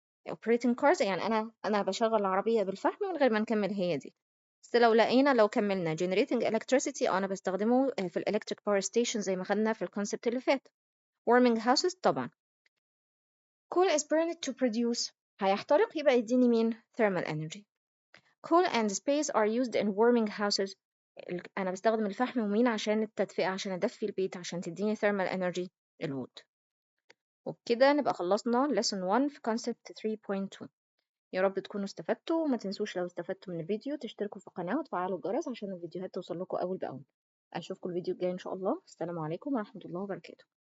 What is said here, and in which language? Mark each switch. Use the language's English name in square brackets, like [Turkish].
[English] operating cars [Arabic] يعني أنا بشغل العربية بالفحم من غير ما نكمل هي دي. بس لو كملنا [English] generating electricity [Arabic] أنا بستخدمه في [English] electric power station [Arabic] زي ما خدنا في الكونسبت اللي فات. [English] warming houses طبعا. coal is burned to produce [Arabic] هيحترق يبقى يديني مين؟ [English] thermal energy. Coal and space are used in warming houses. [Arabic] أنا بستخدم الفحم ومين عشان التدفئة عشان أدفي البيت عشان تديني thermal energy الوود. وبكده نبقى خلصنا lesson 1 في concept 3.2. يا رب تكونوا استفدتوا وما تنسوش لو استفدتوا من الفيديو تشتركوا في القناة وتفعلوا الجرس عشان الفيديوهات توصل لكم أول بأول. أشوفكم الفيديو الجاي إن شاء الله. السلام عليكم ورحمة الله وبركاته.